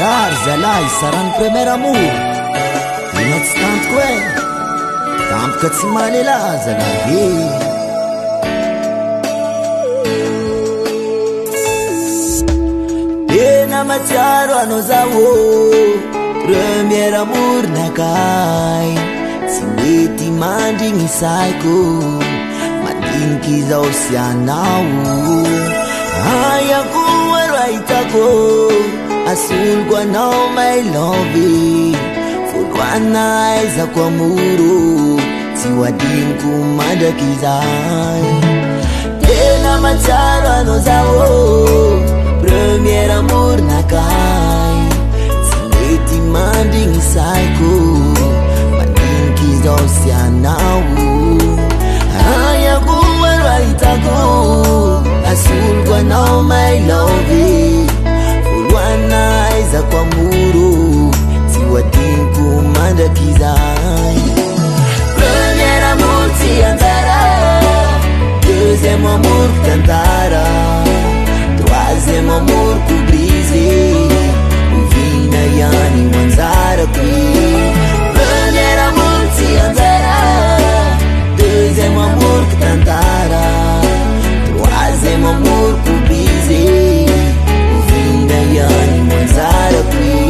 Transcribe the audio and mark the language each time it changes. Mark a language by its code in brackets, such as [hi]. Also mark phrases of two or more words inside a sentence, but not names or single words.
[mg] marary zalahy sarany [fr] premier amour [mg] ina tsy tantoko e tampoka tsy malela zalahy tena matsiaro anao zaho [fr] premier amour [mg] nakay tsy mety mandrigny saiko madiniky zao sy anao ayako aro ahitako asoloko anao [en] my love [mg] voalohana aizako amoro tsy hoadiniko mandraky izay tena matsiaro anao zaho premier amour nakay tsy mety mandrigny saiko madiniky zao sy anao ayako aro ahitako asoloko anao [en] my love [mg] voalohana aizako amoro tsy hoadiniko mandraky izay [fr] premier amour [mg] tsy anjara [fr] deuxième amour [mg] tantara [fr] troisième amour [mg] ko brisé ovina ihany manjarako [fr] premier amour [mg] tsy anjara [fr] deuxième amour [mg] tantara [fr] troisième amour [mg] ko brisé ovina ihany manjarako